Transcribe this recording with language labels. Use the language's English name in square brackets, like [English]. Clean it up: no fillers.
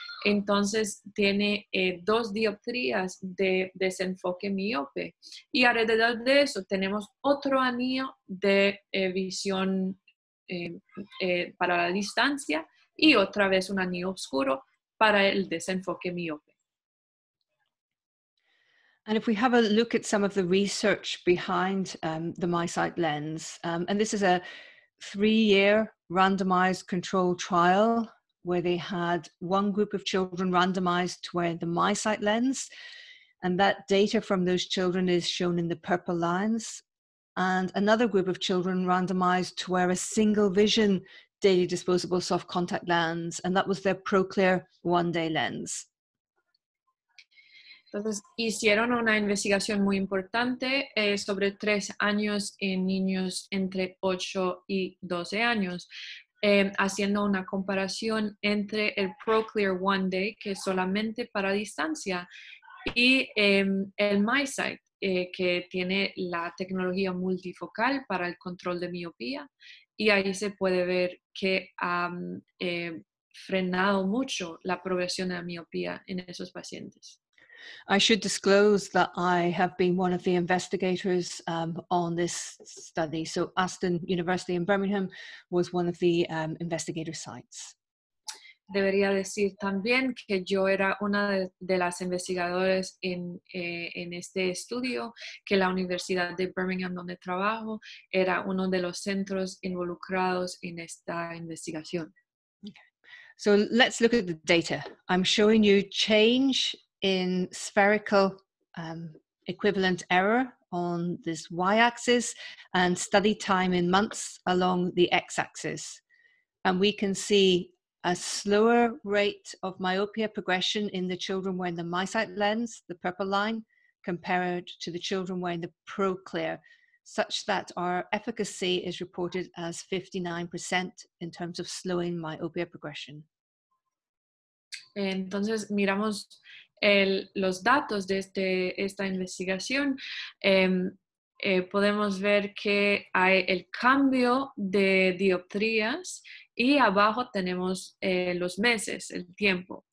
[Spanish] Entonces tiene 2 dioptrías de desenfoque miope. Y alrededor de eso tenemos otro anillo de visión para la distancia y otra vez un anillo oscuro para el desenfoque miope. [English] And if we have a look at some of the research behind the MySight lens, and this is a 3-year randomized controlled trial where they had one group of children randomized to wear the MySight lens, and that data from those children is shown in the purple lines, and another group of children randomized to wear a single vision daily disposable soft contact lens, and that was their ProClear 1-day lens. [Spanish] Entonces, hicieron una investigación muy importante sobre 3 años en niños entre 8 y 12 años, haciendo una comparación entre el ProClear 1-Day, que es solamente para distancia, y el MySight, que tiene la tecnología multifocal para el control de miopía, y ahí se puede ver que ha frenado mucho la progresión de la miopía en esos pacientes. [English] I should disclose that I have been one of the investigators on this study. So Aston University in Birmingham was one of the investigator sites. [Spanish] debería decir también que yo era una de las investigadoras en este estudio, que la Universidad de Birmingham, donde trabajo, era uno de los centros involucrados en esta investigación. [English] So let's look at the data. I'm showing you change in spherical equivalent error on this y-axis and study time in months along the x-axis. And we can see a slower rate of myopia progression in the children wearing the MiSight lens, the purple line, compared to the children wearing the ProClear, such that our efficacy is reported as 59% in terms of slowing myopia progression. [Spanish] Entonces, miramos los datos de esta investigación. Podemos ver que hay el cambio de dioptrías y abajo tenemos los meses, el tiempo.